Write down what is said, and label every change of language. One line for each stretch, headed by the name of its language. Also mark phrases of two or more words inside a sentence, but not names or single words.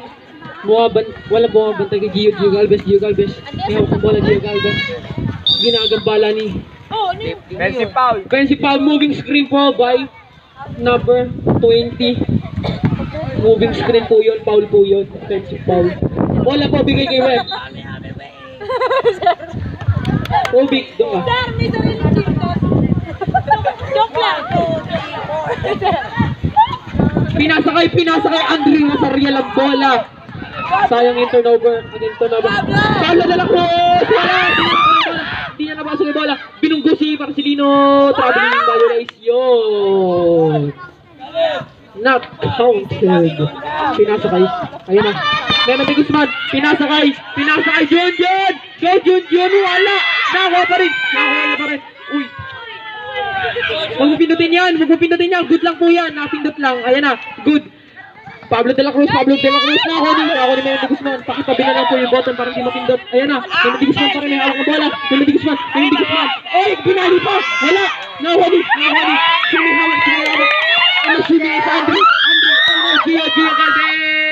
Filipino: Wala bumabantay kay Gio Galvez. May hawak ng bola Gio Galvez. Ginagambala ni Bensi Paul.
English: Moving screen po by number 20. Moving screen
Filipino: po yun. Foul po yun. Bensi Paul. Bola po bigay kay Web. Ubik doon. Sir, may sarili dito. Joke lang. Pinasakay Andre Rosarial ang bola. Sayang yung turnover. Pablo de la Cruz. Wala. Hindi niya nabasa yung bola. Binunggo si Marcelino.
English: Traveling violation. Not counted.
Filipino: Pinasakay. Ayun na. Memendi Guzman. Pinasakay. Jun. Wala. Nakuha pa rin. Uy. Huwag mo pindutin yan. Good lang po yan. Napindot lang. Ayan na. Good. Pablo de la Cruz. Nakuha ni Memendi Guzman. Pakitabi na lang po yung button para hindi mapindot. Ayan na. Memendi Guzman pa rin. May hawak ng bola. Memendi Guzman. Binali pa. Wala. Nakuha ni. Sumihawak. Ano sumihawak sa Andre? Gio Galvez.